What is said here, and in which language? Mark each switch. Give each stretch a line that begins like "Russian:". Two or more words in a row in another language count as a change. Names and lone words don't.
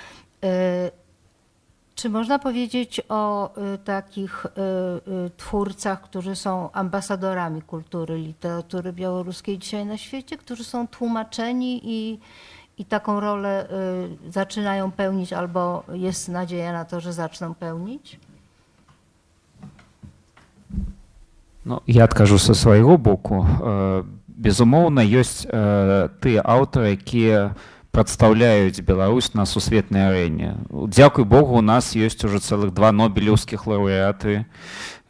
Polish: Czy można powiedzieć o takich twórcach, którzy są ambasadorami kultury, literatury białoruskiej dzisiaj na świecie, którzy są tłumaczeni i taką rolę zaczynają pełnić, albo jest nadzieja na to, że zaczną pełnić?
Belarusian: Ну, я адкажу са свайго боку. Безумоўна, ёсць тыя аўтары, якія прадстаўляюць Беларусь на сусветнай арэне. Дзякуй Богу, у нас ёсць ужо цэлых 2 нобелеўскіх лаўрэаты.